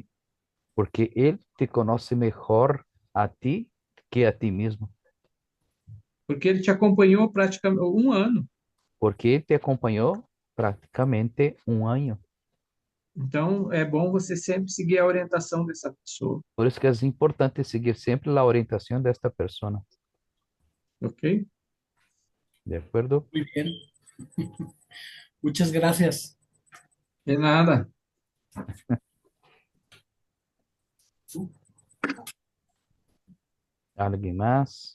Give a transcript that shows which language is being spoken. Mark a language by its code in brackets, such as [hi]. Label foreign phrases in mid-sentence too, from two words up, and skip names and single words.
[es] porque él te conoce mejor a ti que a ti mismo, [pt] Porque ele te acompanhou praticamente 1 ano. [es] porque él te acompañó prácticamente un año. [pt] Então, é bom você sempre seguir a orientação dessa pessoa, [es] Por eso que es importante seguir siempre la orientación de esta persona. [pt] ok? [es] ¿De acuerdo? Muy bien, muchas gracias. De nada. ¿Alguien más?